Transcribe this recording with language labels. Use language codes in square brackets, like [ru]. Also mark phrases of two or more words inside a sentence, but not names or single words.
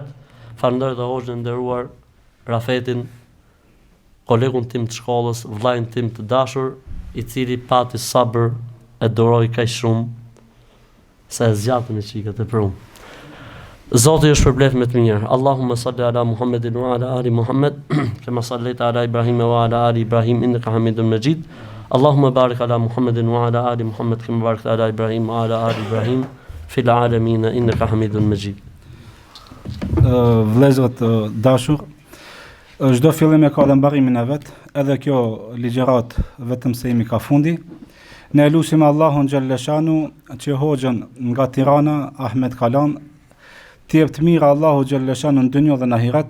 [sq] Falenderoj dhe hoxhën e nderuar Rafetin, kolegun tim të shkollës, vllajën tim të dashur, i cili pati sabër e duroj kaq shumë se e zgjatën e çikat e prum. Zoti ju shpërbleft me të mirë. [ar] اللهم صل على محمد وعلى آل محمد كما صليت على إبراهيم وعلى آل إبراهيم إنك حميد مجيد. اللهم بارك على محمد وعلى آل محمد كما باركت على إبراهيم وعلى آل إبراهيم في العالمين إنك حميد مجيد. [sq] Vëllezërit dashur, çdo fillim e ka dhe mbarimin e vet, edhe kjo ligjërat vetëm se jemi ka fundi. Ne lutim Allahun xhalleshanu që hoxhën nga Tirana, Ahmed Kalan, të jep të mira Allahu xhalleshanu në dunjë dhe në ahiret.